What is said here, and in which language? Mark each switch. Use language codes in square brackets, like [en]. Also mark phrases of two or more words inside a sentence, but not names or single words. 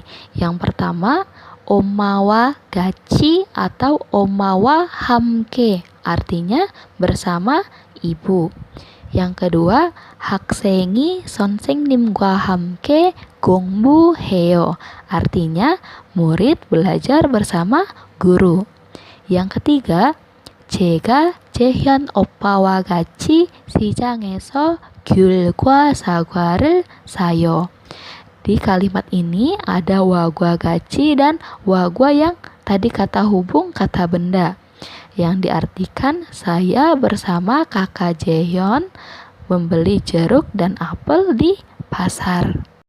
[id] Yang pertama, [ko] 엄마와 같이 [id] atau [ko] 엄마와 함께, [id] artinya bersama ibu. Yang kedua, [ko] 학생이 선생님과 함께 공부해요, [id] artinya murid belajar bersama guru. Yang ketiga, [ko] 제가 재현 오빠와 같이 시장에서 귤과 사과를 사요. [id] Di kalimat ini ada [ko] 와과 같이 [id] dan wagwa yang tadi kata hubung kata benda, yang diartikan saya bersama kakak Jaehyun membeli jeruk dan apel di pasar.